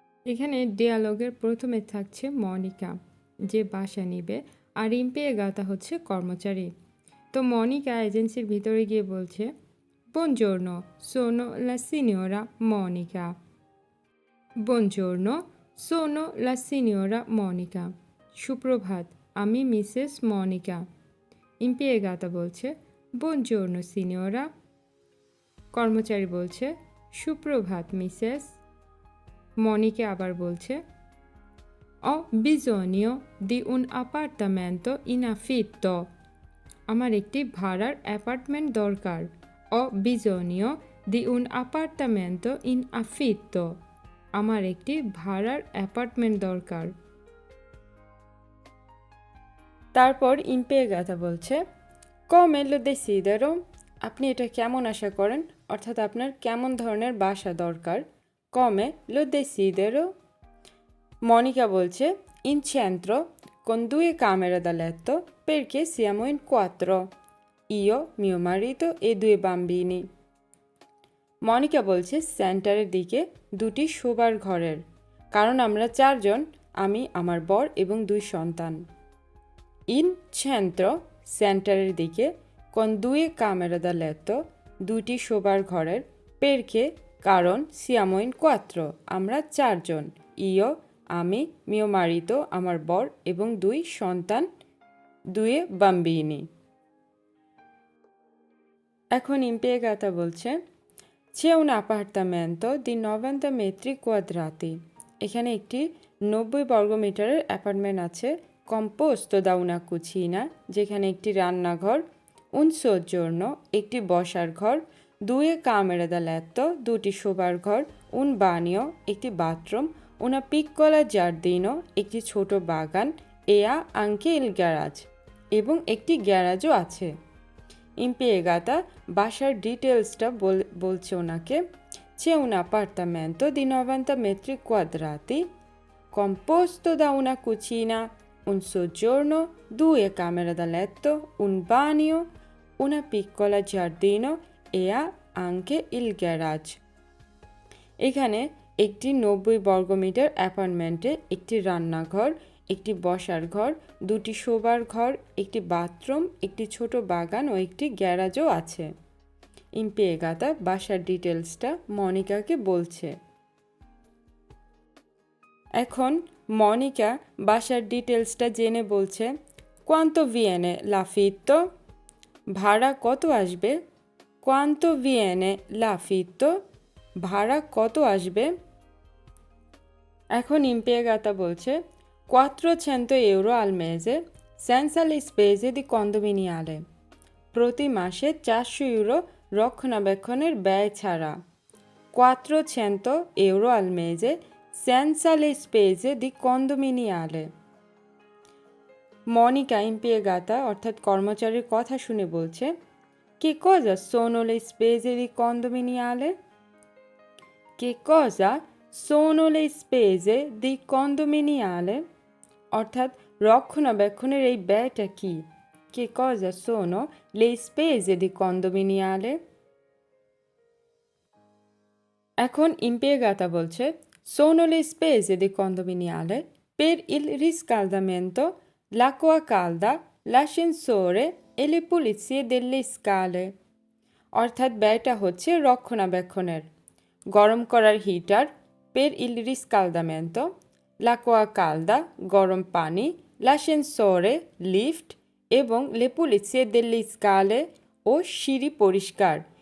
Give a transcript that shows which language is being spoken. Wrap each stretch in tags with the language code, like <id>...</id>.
<bn>এখানে ডিয়ালগের প্রথমে থাকছে মনিকা, যে বাসা নিবে, আর ইম্পিয়েগাতা হচ্ছে কর্মচারী। তো মনিকা এজেন্সির ভিতরে গিয়ে বলছে,</bn> <it>Buongiorno, sono la signora Monica. Buongiorno, sono la signora Monica.</it> <bn>সুপ্রভাত, আমি মিসেস মনিকা। ইম্পিয়েগাতা বলছে,</bn> <it>Buongiorno signora।</it> <bn>কর্মচারী বলছে, সুপ্রভাত মিসেস। মনিকা আবার বলছে,</bn> <it>Ho bisogno di un appartamento in affitto.</it> <bn>আমার একটি ভাড়ার অ্যাপার্টমেন্ট দরকার।</bn> <it>Ho bisogno di un appartamento in affitto.</it> <bn>আমার একটি ভাড়ার অ্যাপার্টমেন্ট দরকার।</bn> <it>তারপর</it> <bn>ইম্পিয়েগাতা বলছে,</bn> <it>Come lo desidero?</it> <bn>আপনি এটা কেমন আশা করেন, অর্থাৎ আপনার কেমন ধরনের বাসা দরকার।</bn> <it>Come lo desidero?</it> <bn>মনিকা বলছে,</bn> <it>In centro con 2 camere da letto perché siamo in 4. Io, mio marito e 2 bambini.</it> <bn>Monika বলছে সেন্টারের দিকে 2টি শোবার ঘরের, কারণ আমরা 4 জন, আমি, আমার বর এবং 2 সন্তান।</bn> <it>ইন centro,</it> <bn>সেন্টারের দিকে,</bn> <it>con 2 camere da letto,</it> <bn>2টি শোবার ঘরের,</bn> <it>perché,</it> <bn>কারণ,</bn> <it>siamo in 4,</it> <bn>আমরা 4 জন,</bn> <it>io,</it> <bn>আমি,</bn> <it>mio marito,</it> <bn>আমার বর এবং 2 সন্তান,</bn> <it>2 bambini।</it> <bn>এখন ইম্পিয়েগাতা বলছে,</bn> <it>C'è un appartamento di 90 metri quadrati.</it> <bn>এখানে একটি 90 বর্গমিটারের অ্যাপার্টমেন্ট আছে,</bn> <it>composto da una cucina,</it> <bn>যেখানে একটি রান্নাঘর,</bn> <it>un soggiorno,</it> <bn>একটি বসার ঘর,</bn> <it>2 camere da letto,</it> <bn>2টি শোবার ঘর,</bn> <it>un bagno,</it> <bn>একটি বাথরুম,</bn> <it>una piccola giardino,</it> <bn>একটি ছোট বাগান,</bn> <it>e ha anche il garage,</it> <bn>এবং একটি গ্যারাজও আছে। ইম্পিয়েগাতা বাসার ডিটেলসটা বলছে ওনাকে,</bn> <it>C'è un appartamento di 90 metri quadrati, composto da una cucina, un soggiorno, 2 camere da letto, un bagno, una piccola giardino e ha anche il garage.</it> <bn>এখানে একটি 90 বর্গমিটার অ্যাপার্টমেন্টে একটি রান্নাঘর, একটি বসার ঘর, 2টি শোবার ঘর, একটি বাথরুম, একটি ছোট বাগান ও একটি গ্যারাজও আছে। ইম্পিয়েগাতা বাসার ডিটেলসটা মনিকাকে বলছে। এখন মনিকা বাসার ডিটেলসটা জেনে বলছে,</bn> <it>Quanto viene l'affitto?</it> <bn>ভাড়া কত আসবে?</bn> <it>Quanto viene l'affitto?</it> <bn>ভাড়া কত আসবে? এখন ইম্পিয়েগাতা বলছে,</bn> <it>400 euro al mese senza le spese di condominiale.</it> <bn>প্রতি মাসে 400 ইউরো রক্ষণাবেক্ষণের ব্যয় ছাড়া।</bn> <it>400 euro al mese senza le spese di condominiale.</it> <bn>Monika ইম্পিয়েগাতা অর্থাৎ কর্মচারীর কথা শুনে বলছে,</bn> <it>Che cosa sono le spese di condominiale? Che cosa sono le spese di condominiale?</it> <bn>অর্থাৎ রক্ষণাবেক্ষণের এই ব্যয়টা কি?</bn> <it>Che cosa sono le spese di condominiale?</it> <bn>এখন ইম্পিয়েগাতা বলছে,</bn> <it>Sono le spese di condominiale per il riscaldamento, l'acqua calda, l'ascensore e le pulizie delle scale.</it> <bn>অর্থাৎ ব্যয়টা হচ্ছে রক্ষণাবেক্ষণের, গরম করার heater,</bn> <it>per il riscaldamento, l'acqua calda,</it> <bn>গরম পানি,</bn> <it>l'ascensore,</it> <bn>লিফট, এবং</bn> <it>le pulizie delle scale</it> <bn>ও সিঁড়ি পরিষ্কার,</bn>